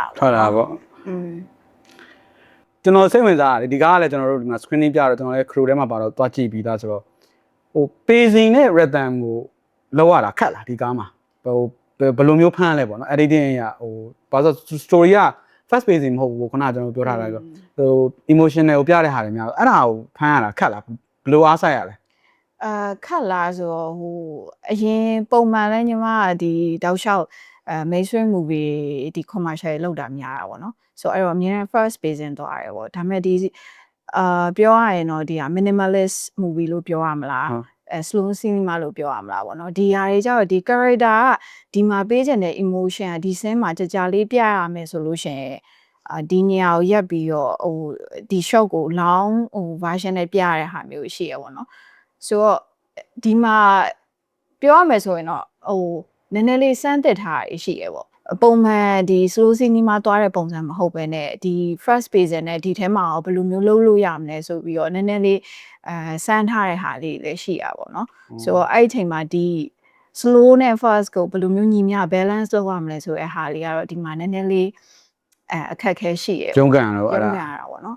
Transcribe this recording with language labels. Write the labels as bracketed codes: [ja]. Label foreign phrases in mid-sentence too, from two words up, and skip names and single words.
[my] ပေါ့ကျွန်တော်စိတ်ဝင်စားတယ်ဒီကားကလည်းကျွန်တော်တို့ဒီမှာ screening ပြတော့ကျွန်တော်လည်း crew ထဲမှာပါတော့တွားကြည့်ပြီးသားဆိုတော့ဟို pacing နဲ့ rhythm ကိုလောက်ရတာခက်လားဒီကားမှာဟိုဘယ်လိုမျိုးဖမ်းလဲပေါ့နော် editing ရဟိုဘာလို့ story က [en] fast pacing [my] မဟုတ်ဘူးခုနကကျွန်တော်ပြောထားတာဆိုဟို emotional ကိုပြတဲ့ဟာတွေများအဲ့ဒါကိုဖမ်းရတာခက်လားဘယ်လိုအားဆိုင်ရလဲ ခက်လားဆိုတော့ဟိုအရင်ပုံမှန်လဲညီမကဒီတောက်လျှောက် [en] mainstream movie [my] ဒီ commercial လောက်တာများတာပေါ့နော်ဆိုတော့အဲ့တော့အမြဲတမ်း [en] first pacing [my] သွားရတယ်ပေါ့ဒါပေမဲ့ဒီပြောရရင်တော့ဒီက minimalist movie လို့ပြောရမလား [en] slow cinema [my] လို့ပြောရမလားပေါ့နော်ဒီဟာတွေကျတော့ဒီ character ကဒီမှာပေးချင်တဲ့ emotion ကဒီ scene မှာကြာလေးပြရ မယ်ဆိုလို့ရှိရင်ဒီနေရာကိုရက်ပြီးတော့ဟိုဒီ shot ကို long ဟို version နဲ့ပြရတဲ့ဟာမျိုးရှိရ ပေါ့နော်ဆိုတော့ဒီမှာပြောရမယ်ဆိုရင်တော့ဟိုနည်းနည်းလေးစမ်းသစ်ထားရရှိရပေါ့ပုံမှန်ဒီ [en] slow cinema [my] သွားတဲ့ပုံစံမဟုတ်ဘဲနဲ့ဒီ [en] first pacing [my] နဲ့ဒီထဲမှာဘယ်လိုမျိုးလုပ်လို့ရမလဲဆိုပြီးတော့နည်းနည်းလေးစမ်းထားတဲ့ဟာလေးလည်းရှိရပါတော့เนาะဆိုတော့အဲ့ဒီအချိန်မှာဒီ slow နဲ့ fast ကိုဘယ်လိုမျိုးညီမျှ balance လုပ်ရမလဲဆိုတဲ့ဟာလေးကတော့ဒီမှာနည်းနည်းလေးအခက်ခဲရှိရဲ့ ကျုံးကန်တော့အဲ့ဒါ ရတာပေါ့နော်